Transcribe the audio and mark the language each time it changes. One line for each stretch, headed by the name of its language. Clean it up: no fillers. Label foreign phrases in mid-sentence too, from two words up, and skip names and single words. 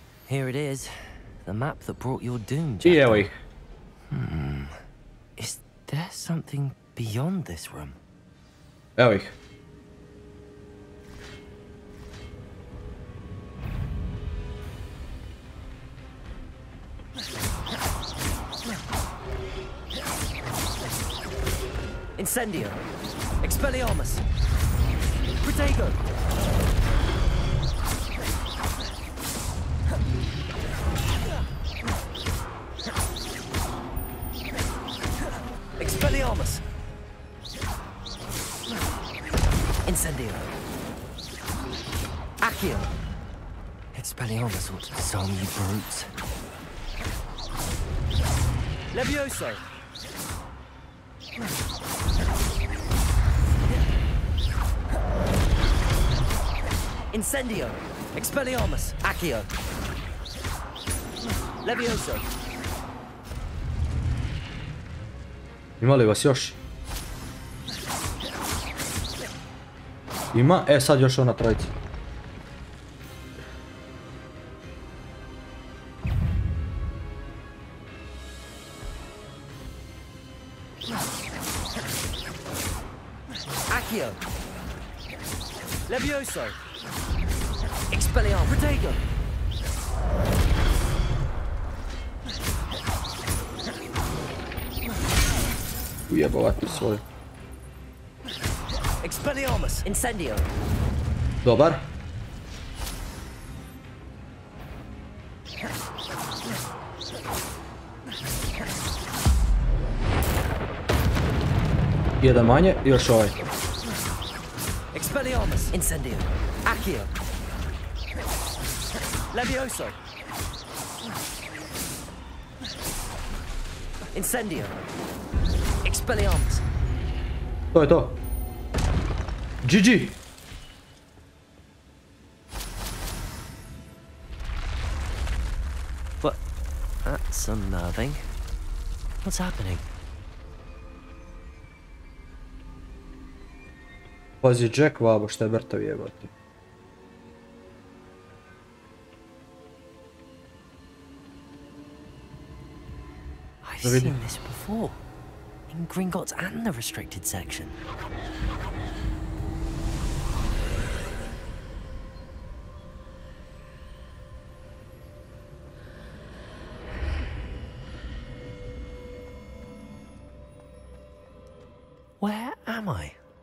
English: Here it is. The map that brought your doom, I Jack.
Serbian: evo ih.
English: Is there something beyond this room?
Serbian: Evo ih.
English: Incendio. Expelliarmus. Protego. Expelliarmus. Incendio. Accio. Expelliarmus ought to disarm you brutes. Levioso. Incendio. Expelliarmus. Accio. Levioso.
Serbian: Ima li vas još? Ima? Sad još ona trojica.
English: Accio. Levioso. Expelliarmus. Protego.
Serbian: Ujebovati svoju.
English: Expelliarmus. Incendio.
Serbian: Dobar. Jedan manje, još ovaj.
English: Expelliarmus. Incendio. Accio. Levioso. Incendio. Expelliarmus.
Serbian: To je to. GG.
English: What? That's unnerving. What's happening?
Serbian: Pazi Jack vabo šta je mrtav jebati.
English: I've seen this before. In Gringotts and the restricted section. Where am I?